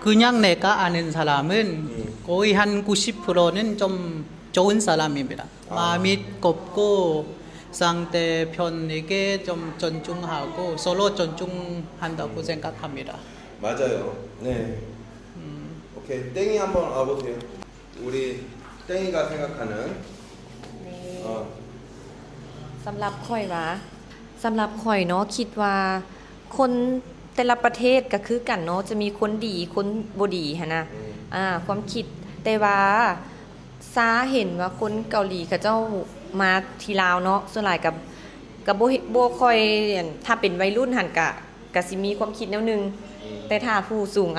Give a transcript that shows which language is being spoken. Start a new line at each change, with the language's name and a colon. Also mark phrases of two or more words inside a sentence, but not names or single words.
Korean: 그냥 내가 아는 사람은 거의 한 90%는 좀 좋은 사람입니다. 마음이 곱고 상대편에게 좀 존중하고 서로 존중한다고 생각합니다. 맞아요. 네. 오케이. 땡이 한번 와보세요. 우리 땡이가 생각하는
Lao: ສຳລັບຂ້ອຍວ່າສຳລັບຂ້ອຍເນາະຄິດວ່າຄົນແຕ່ລະປະເທດກໍຄືກັນເນາະຈະມີຄົນດີຄົນບໍ່ດີຫັ້ນນ່ະຄວາມຄິດແຕ່ວ່າຊາເຫັນວ່າຄົນ ເກົາຫຼີເຂົາເຈົ້າມາທີ່ລາວເນາະສ່ວນຫຼາຍກັບບໍ່ຄ່ອຍຖ້າເປັນໄວລຸ້ນຫັ້ນກໍຊິມີຄວາມຄິດແນວນຶ່ງແຕ່ຖ້າຜູ້ສູງອາ